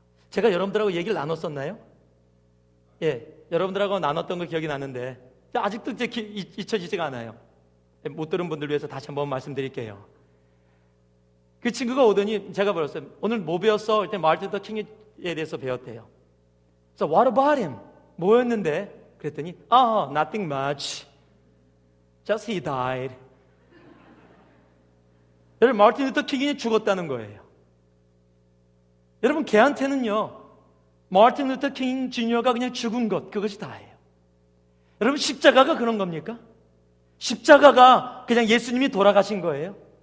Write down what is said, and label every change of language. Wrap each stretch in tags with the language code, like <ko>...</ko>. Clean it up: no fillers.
<ko>제가 여러분들하고 얘기를 나눴었나요? 예, 여러분들하고 나눴던 거 기억이 나는데 아직도 잊혀지지가 않아요. 못 들은 분들 위해서 다시 한번 말씀드릴게요. 그 친구가 오더니 제가 물었어요. 오늘 뭐 배웠어? 그때 마틴 루터 킹에 대해서 배웠대요.</ko> <en>So what about him?</en> <ko>뭐였는데? 그랬더니</ko> <en>nothing much. Just he died.</en> <ko>여러분, 마틴 루터 킹이 죽었다는 거예요. 여러분, 걔한테는요, 마틴 루터 킹 주니어가 그냥 죽은 것, 그것이 다예요. 여러분, 십자가가 그런 겁니까? 십자가가 그냥 예수님이 돌아가신 거예요?</ko>